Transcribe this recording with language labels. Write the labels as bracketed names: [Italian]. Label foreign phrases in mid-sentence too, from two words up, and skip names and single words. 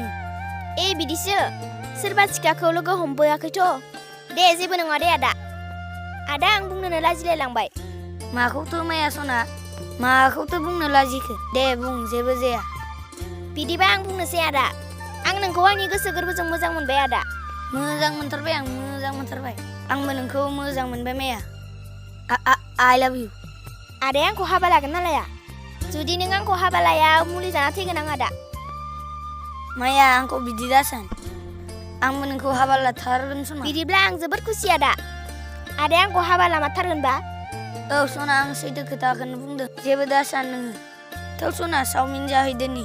[Bodo] बिदिसो सोरबा सिखाखौ लोगो हमबोआखैथ' दे जेबो नङा दे आदा आं बुंनोनो लाजिलायलांबाय माखौथ' माया सना माखौथ' बुंनो लाजिखो दे बुं जेबो जाया बिदिबा आं बुंनोसै आदा आं नोंखौ आंनि गोसो गोरबोजों मोजां मोनबाय आदा मोजां मोनथारबाय आं मोजां मोनथारबाय आंबो नोंखौ मोजां मोनबाय माया [English] I love you [Bodo] आदाया आंखौ हाबा लागोन ना लाया जुदि नों आंखौ हाबा लाया मुलि जाना थैगोन आं आदा माया आंखौ बिदि दासान आंबो नोंखौ हाबा लाथारगोन सना बिदिब्ला आं जोबोद खुसि आदाया आंखौ हाबा लामारथारगोनबा औ सना आं सैथो खोथाखौनो बुंदों जेबो दासान नोङो थौ सना चावमिन जाहैदोनि